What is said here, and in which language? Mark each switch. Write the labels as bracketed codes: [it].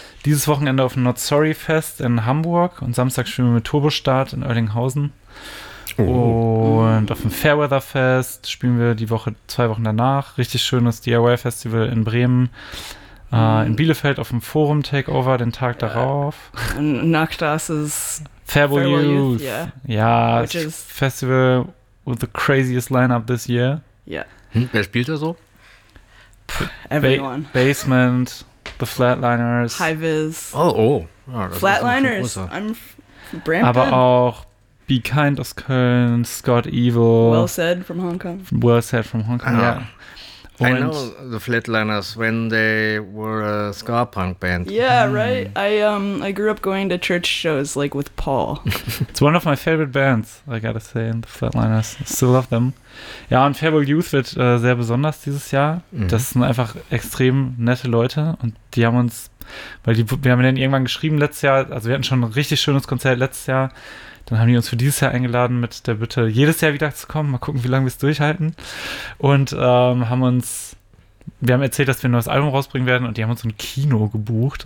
[de] Dieses Wochenende auf dem Not Sorry Fest in Hamburg und Samstag spielen wir mit Turbostart in Oerlinghausen. Und auf dem Fairweather Fest spielen wir die Woche, 2 Wochen danach. Richtig schönes DIY-Festival in Bremen. In Bielefeld auf dem Forum Takeover den Tag darauf. Nachtas ist [en] Fairweather Youth. Yeah. Ja, Festival with the craziest lineup this year. Yeah. [de] Wer spielt da so? [en] Everyone. Basement. The Flatliners. High Viz. Oh. Flatliners. I'm from Brampton. [de] Aber auch Be Kind aus Köln, Scott Evil. [en] Well Said from Hong Kong. Well Said from Hong Kong, ja. Und I know the Flatliners when they were a ska punk band. Yeah, right. I grew up going to church shows like with Paul. It's one of my favorite bands, I gotta say, and the Flatliners. I still love them. [de] Ja, und Farewell Youth wird sehr besonders dieses Jahr. Mhm. Das sind einfach extrem nette Leute und die haben uns, wir haben denen irgendwann geschrieben letztes Jahr, also wir hatten schon ein richtig schönes Konzert letztes Jahr. Dann haben die uns für dieses Jahr eingeladen mit der Bitte, jedes Jahr wieder zu kommen. Mal gucken, wie lange wir es durchhalten. Und wir haben erzählt, dass wir ein neues Album rausbringen werden. Und die haben uns ein Kino gebucht.